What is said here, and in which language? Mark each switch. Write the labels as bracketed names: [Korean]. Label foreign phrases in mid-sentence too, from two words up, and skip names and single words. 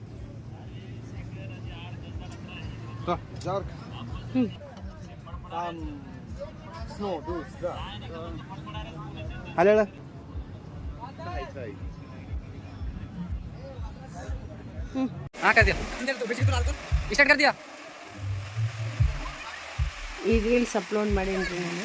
[Hindi] ಅಲ್ಲ हाँ कर दिया स्टार्ट कर दिया. [Kannada] ಈ [English] reels upload [Kannada] ಮಾಡೀನಿ ರೀ ನಾನು.